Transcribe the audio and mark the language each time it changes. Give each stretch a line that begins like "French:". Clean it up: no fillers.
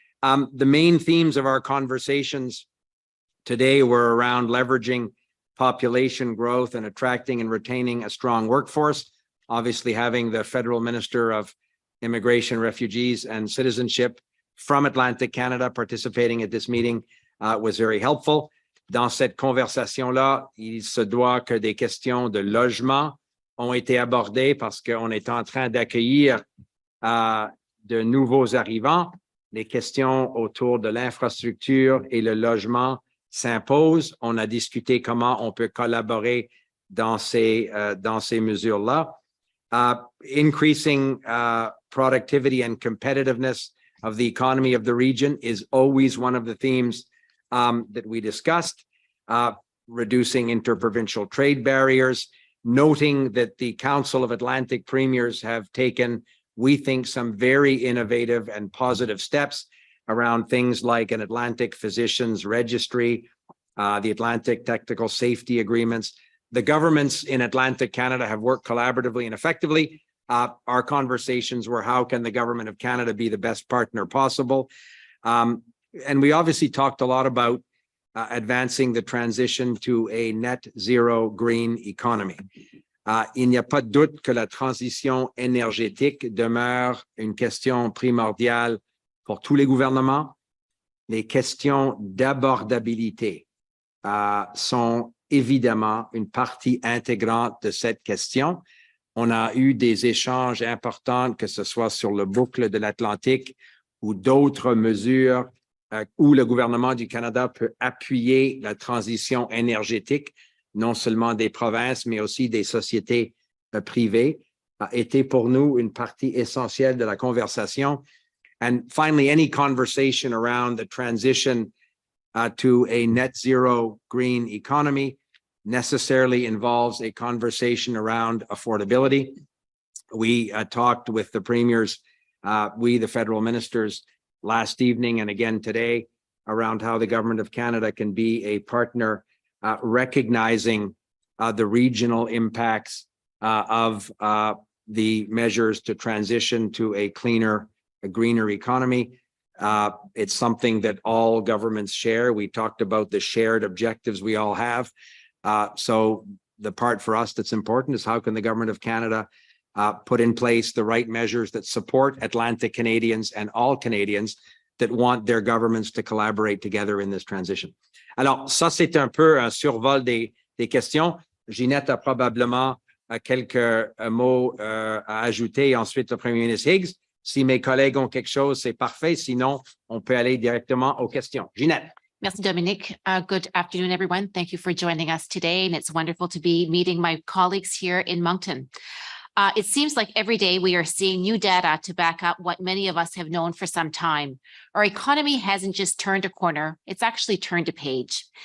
English: The main themes of our conversations today were around leveraging population growth and attracting and retaining a strong workforce. Obviously, having the Federal Minister of Immigration, Refugees and Citizenship from Atlantic Canada participating at this meeting was very helpful.
French: Dans cette conversation-là, il se doit que des questions de logement ont été abordées parce qu'on est en train d'accueillir de nouveaux arrivants. Les questions autour de l'infrastructure et le logement s'impose. On a discuté comment on peut collaborer dans ces mesures-là.
English: Increasing productivity and competitiveness of the economy of the region is always one of the themes that we discussed. Reducing interprovincial trade barriers, noting that the Council of Atlantic Premiers have taken, we think, some very innovative and positive steps around things like an Atlantic Physicians Registry, the Atlantic Technical Safety Agreements. The governments in Atlantic Canada have worked collaboratively and effectively. Our conversations were, how can the government of Canada be the best partner possible? And we obviously talked a lot about advancing the transition to a net zero green economy.
French: Il n'y a pas de doute que la transition énergétique demeure une question primordiale pour tous les gouvernements. Les questions d'abordabilité sont évidemment une partie intégrante de cette question. On a eu des échanges importants, que ce soit sur le boucle de l'Atlantique ou d'autres mesures où le gouvernement du Canada peut appuyer la transition énergétique, non seulement des provinces, mais aussi des sociétés privées, a été pour nous une partie essentielle de la conversation.
English: And finally, any conversation around the transition to a net zero green economy necessarily involves a conversation around affordability. We talked with the premiers, the federal ministers, last evening and again today around how the government of Canada can be a partner recognizing the regional impacts of the measures to transition to a cleaner, a greener economy. It's something that all governments share. We talked about the shared objectives we all have. So the part for us that's important is how can the government of Canada put in place the right measures that support Atlantic Canadians and all Canadians that want their governments to collaborate together in this transition.
French: Alors, ça, c'est un peu un survol des questions. Ginette a probablement quelques mots à ajouter. Ensuite, le premier ministre Higgs. Si mes collègues ont quelque chose, c'est parfait. Sinon, on peut aller directement aux questions. Ginette. Merci, Dominic.
English: Good afternoon, everyone. Thank you for joining us today. And it's wonderful to be meeting my colleagues here in Moncton. It seems like every day we are seeing new data to back up what many of us have known for some time. Our economy hasn't just turned a corner, it's actually turned a page.